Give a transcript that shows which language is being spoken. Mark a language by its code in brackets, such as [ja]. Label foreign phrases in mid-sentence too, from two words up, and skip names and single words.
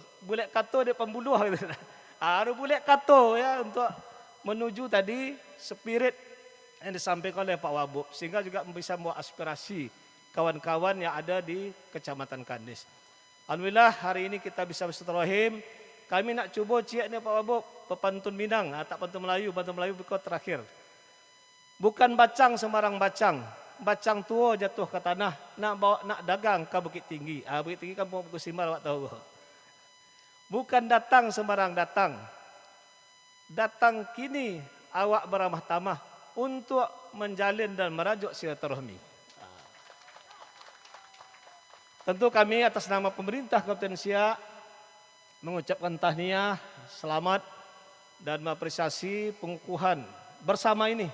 [min] Bulet kato [id] dia pembuluh gitu. Harus [min] bulet kato [id] ya untuk menuju tadi spirit yang disampaikan oleh Pak Wabub, sehingga juga bisa membawa aspirasi kawan-kawan yang ada di Kecamatan Kandes. Alhamdulillah hari ini kita bisa bersilaturahim. [ms] Kami nak cuba ciaknya Pak Wabub, pepantun Minang, tak pantun Melayu berikut terakhir. Bukan bacang sembarang bacang, bacang tua jatuh ke tanah, nak bawa nak dagang ke Bukit Tinggi. Bukit Tinggi kan Bukit Simbal, awak tahu. Bukan datang sembarang datang, datang kini awak beramah tamah untuk menjalin dan merajuk silaturahmi. Tentu kami atas nama pemerintah Kabupaten Siak mengucapkan tahniah, selamat dan mengapresiasi pengukuhan bersama ini.